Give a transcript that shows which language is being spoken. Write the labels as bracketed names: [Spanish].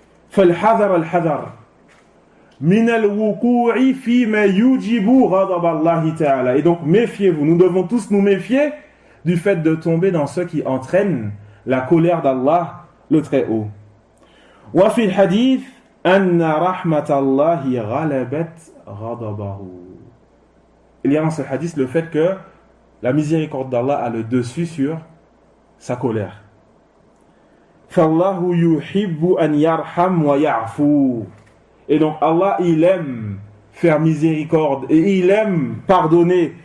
[Arabic] فالحذر الحذر من الوقوع فيما يوجب غضب الله تعالى. [French] Et donc méfiez-vous, nous devons tous nous méfier du fait de tomber dans ce qui entraîne la colère d'Allah le Très-Haut. [Arabic] وفي الحديث أن رحمة الله غلبت غضبه. [French] Il y a dans ce hadith le fait que la miséricorde d'Allah a le dessus sur sa colère. [Arabic] فَاللَّهُ يُحِبُّ أَنْ يَرْحَمْ وَيَعْفُو. [French] Et donc Allah, il aime faire miséricorde et il aime pardonner.